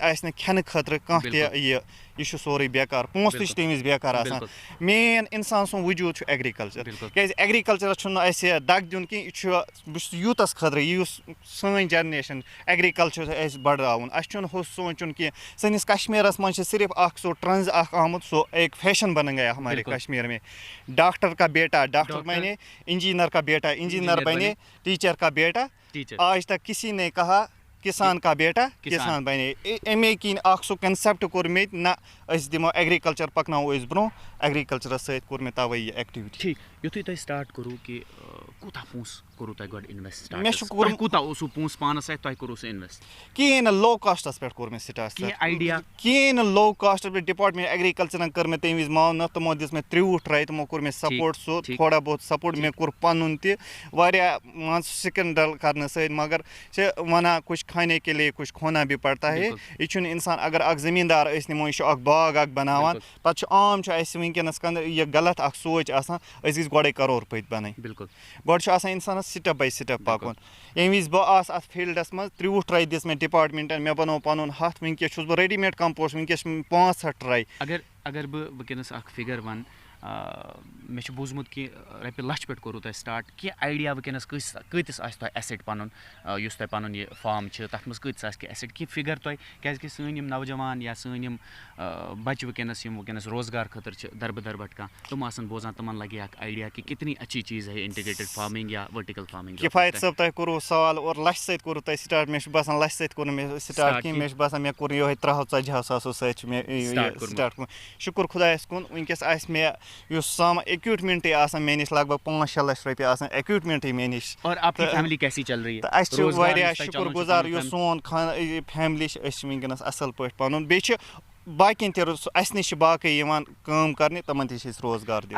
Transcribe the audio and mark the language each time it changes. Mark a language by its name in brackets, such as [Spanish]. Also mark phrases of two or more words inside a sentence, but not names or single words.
[Kashmiri] آسہِ نہٕ کھٮ۪نہٕ خٲطرٕ کانٛہہ تہِ یہِ چھُ سورُے بیکار پونٛسہٕ تہِ چھِ تمہِ وِزِ بیکار آسان مین اِنسان سُنٛد وجوٗد چھُ ایٚگرِکلچر کیازِ ایٚگرِکلچرس چھُنہٕ اَسہِ دگ دیُن کینٛہہ یہِ چھُ بہٕ چھُس یوٗتَس خٲطرٕ یُس سٲنۍ جنریشن ایٚگرِکلچر چھُ اَسہِ بڑراوُن اَسہِ چھُنہٕ ہُہ سونٛچُن کینٛہہ سٲنِس کشمیٖرس منٛز چھِ صرف اکھ سُہ ٹرٛنٛز اکھ آمُت سُہ [Urdu] ایک فیشن بن گیا ہمارے کشمیر میں ڈاکٹر کا بیٹا ڈاکٹر بنے انجینئر کا بیٹا انجینئر بنے ٹیچر کا بیٹا آج تک کسی نے کہا کسان کا بیٹا کسان بنے [Kashmiri] امے کِنۍ اکھ سُہ کنسیپٹ کوٚر مےٚ تہِ نہ أسۍ دِمو ایٚگرِکلچر پکناوو أسۍ برونٛہہ ایٚگرِکلچرس سۭتۍ کوٚر مےٚ تَوے یہِ ایٚکٹِوِٹی ٹھیٖک یُتھُے تۄہہِ سٹارٹ کوٚروٕ کہِ کوٗتاہ پونٛسہٕ کوٚروٕ تۄہہِ گۄڈٕ اِنویسٹ مےٚ چھُ کوٚرمُت کوٗتاہ اوسوٕ پونٛسہٕ پانس اتھِ تۄہہِ کوٚروٕ سُہ اِنویسٹ کِہیٖنۍ نہٕ [English] low costs [Kashmiri] پٮ۪ٹھ کوٚر مےٚ سٹارٹ کینٛہہ آیڈیا کِہیٖنۍ نہٕ [English] low costs [Kashmiri] پٮ۪ٹھ ڈِپاٹمنٹ ایٚگرِکلچرن کٔر مےٚ تمہِ وِزِ معاونت تِمو دِژ مےٚ 30 ٹرٛاے تِمو کوٚر مےٚ سپورٹ سُہ تھوڑا بہت سپورٹ مےٚ کوٚر پنُن تہِ واریاہ مان ژٕ سِکِن ڈل کرنہٕ سۭتۍ مگر چھِ ونان [Urdu] کچھ کھانے کے لیے کچھ کھونا بھی پڑتا ہے [Kashmiri] یہِ چھُنہٕ اِنسان اگر اکھ زٔمیٖندار أسۍ نِمو یہِ چھُ اکھ باغ اکھ بناوان پتہٕ چھُ عام چھُ اَسہِ وٕنکیٚنس یہِ غلط اکھ سونٛچ آسان أسۍ گٔژھۍ گۄڈے کرورپٔتۍ بنٕنۍ بالکل گۄڈٕ چھُ آسان اِنسانس [English] step by step [Kashmiri] پکُن ییٚمہِ وِزِ بہٕ آس اتھ فیٖلڈس منٛز 30 ٹرٛاے دِژ مےٚ ڈِپاٹمنٹن مےٚ بنوو پنُن ہتھ وٕنکیٚس چھُس بہٕ [English] ready made compost [Kashmiri] وٕنکیٚس چھِ 65 ٹرٛاے اگر بہٕ وٕنکیٚنس اکھ فِگر ونہٕ مےٚ چھُ بوٗزمُت کہِ رۄپیہِ لچھ پٮ۪ٹھ کوٚروٕ تۄہہِ سٹارٹ کینٛہہ آیڈیا وٕنکیٚنس کۭتِس آسہِ تۄہہِ ایسٹ پنُن یُس تۄہہِ پنُن یہِ فارم چھِ تتھ منٛز کۭتِس آسہِ کینٛہہ ایسٹ کینٛہہ فِگر تۄہہِ کیازکہِ سٲنۍ یِم نوجوان یا سٲنۍ یِم بچہِ وٕنکیٚنس یِم وٕنکیٚنس روزگار خٲطرٕ چھِ دربٕدر بھٹکان تِم آسن بوزان تِمن لگہِ اکھ آیڈیا کہِ [Urdu] کتنی اچھی چیٖز ہے [English] integrated farming [Kashmiri] یا [English] vertical farming [Kashmiri] کِفایت صٲب تۄہہِ کوٚروٕ سوال اور لچھِ سۭتۍ کوٚروٕ تۄہہِ سٹارٹ مےٚ چھُ باسان لچھِ سۭتۍ کوٚر نہٕ مےٚ سٹارٹ کینٛہہ مےٚ چھُ باسان مےٚ کوٚر یِہوے 30-40 ساسو سۭتۍ چھُ مےٚ یہِ سٹارٹ کوٚرمُت شُکُر خۄدایس کُن وٕنکیٚس آسہِ مےٚ یُس سامان اِکوِپمنٹٕے آسان مےٚ نِش لگ بگ 5-6 لچھ رۄپیہِ آسان اِکوِپمنٹٕے مےٚ نِش تہٕ اَسہِ چھُ واریاہ شُکُر گُزار یُس سون فیملی چھِ أسۍ چھِ وٕنکیٚنس اصٕل پٲٹھۍ پنُن بیٚیہِ چھِ باقین تہِ اَسہِ نِش چھِ باقٕے یِوان کٲم کرنہِ تِمن تہِ چھِ أسۍ روزگار دِوان